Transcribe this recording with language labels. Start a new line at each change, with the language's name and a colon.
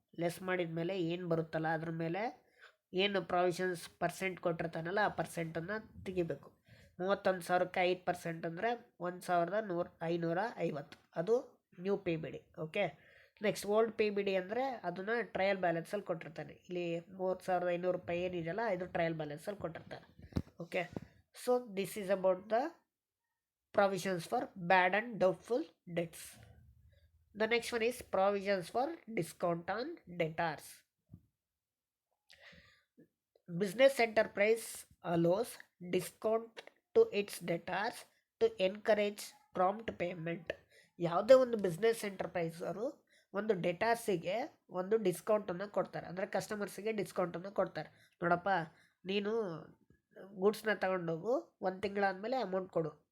Kannada: Less ಮಾಡಿದ ಮೇಲೆ ಏನು ಬರುತ್ತಲ್ಲ ಅದ್ರ ಮೇಲೆ ಏನು ಪ್ರಾವಿಷನ್ಸ್ ಪರ್ಸೆಂಟ್ ಕೊಟ್ಟಿರ್ತಾನಲ್ಲ ಆ ಪರ್ಸೆಂಟನ್ನು ತೆಗಿಬೇಕು. 31,000ಕ್ಕೆ 5% ಅಂದರೆ 1,550. ಅದು new P B D. Okay, next old P B D ಅಂದರೆ ಅದನ್ನು ಟ್ರಯಲ್ ಬ್ಯಾಲೆನ್ಸಲ್ಲಿ ಕೊಟ್ಟಿರ್ತಾನೆ. ಇಲ್ಲಿ 3500 ರೂಪಾಯಿ ಏನಿದೆಯಲ್ಲ ಇದು ಟ್ರಯಲ್ ಬ್ಯಾಲೆನ್ಸಲ್ಲಿ ಕೊಟ್ಟಿರ್ತಾನೆ.
English: Okay, so this is about the provisions for bad and doubtful debts. The next one is provisions for discount on debtors. Business enterprise allows discount to its debtors to encourage prompt payment.
Kannada: ಯಾವುದೇ ಒಂದು business ಎಂಟರ್ಪ್ರೈಸರು ಒಂದು ಡೆಟಾರ್ಸಿಗೆ ಒಂದು ಡಿಸ್ಕೌಂಟನ್ನು ಕೊಡ್ತಾರೆ, ಅಂದರೆ ಕಸ್ಟಮರ್ಸಿಗೆ ಡಿಸ್ಕೌಂಟನ್ನು ಕೊಡ್ತಾರೆ. ನೋಡಪ್ಪ, ನೀನು ಗೂಡ್ಸ್ನ ತಗೊಂಡೋಗು, 1 ತಿಂಗಳಾದಮೇಲೆ amount ಕೊಡು.